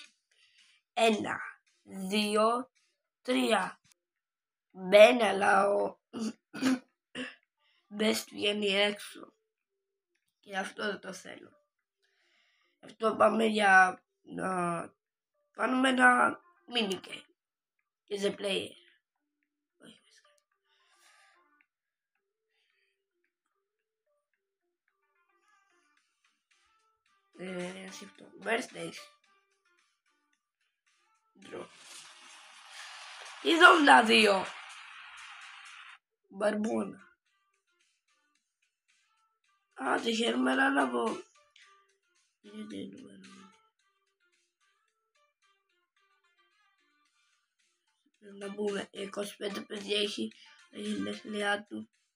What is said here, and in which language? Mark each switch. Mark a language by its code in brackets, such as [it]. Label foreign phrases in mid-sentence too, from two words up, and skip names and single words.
[el] 1, 2, 3. Μπαίνει αλλά ο Best βγαίνει έξω. Και αυτό δεν το θέλω. Αυτό πάμε για να κάνουμε ένα [en] mini game. Is a player. Αυτό. Birthdays. [el] Draw. Είδα 2. Μπαρμπόνα. Τυχαίνουμε έναν από... Να πούμε 25 παιδιά έχει τα γενέθλιά του.